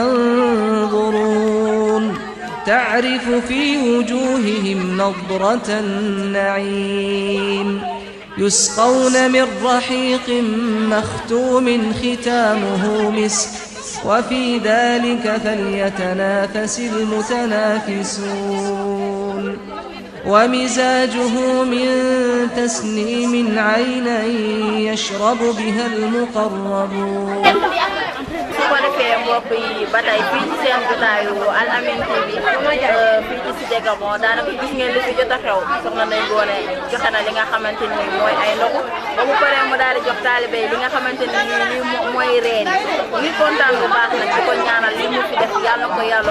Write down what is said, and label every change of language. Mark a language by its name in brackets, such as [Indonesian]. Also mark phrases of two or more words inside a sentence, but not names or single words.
[Arabic] ينظرون تعرف في وجوههم نضرة النعيم يسقون من رحيق مختوم ختامه مسك وفي ذلك فليتنافس المتنافسون ومزاجه من تسنيم عينا يشرب بها المقربون [Wolof] su ko defee mbokk yi ba tey fii ci seen jotaayu Al Amine TV fii ci Cité Gabon daanaka gis ngeen li fi jot a xew soxna Ndeye Ngoné joxe na li nga xamante ni mooy ay ndogu ba mu paree mu daal di jox taalibe yi li nga xamante ni lii mooy reen yi kontaan bu baax nag di ko ñaanal li mu fi def yàlla na ko yàlla